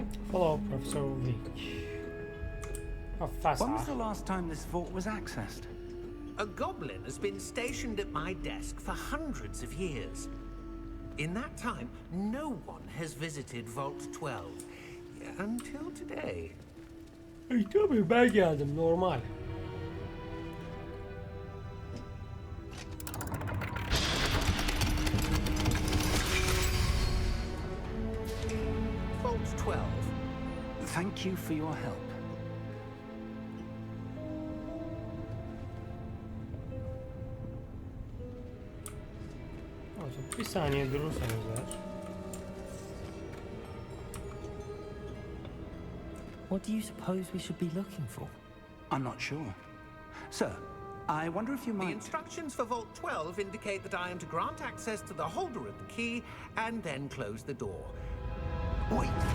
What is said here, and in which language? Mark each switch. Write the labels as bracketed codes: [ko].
[en] Follow Professor Vick. Professor. When was the last time this vault was accessed? A goblin has been stationed at my desk for hundreds of years. In that time, no one has visited Vault 12. Until today. [tr] Tabii ben geldim normal. [en] Vault 12. Thank you for your help. [tr] Bir saniye durursanız eğer. [en] What do you suppose we should be looking for? I'm not sure. Sir, I wonder if you The might... instructions for Vault 12 indicate that I am to grant access to the holder of the key and then close the door. Wait.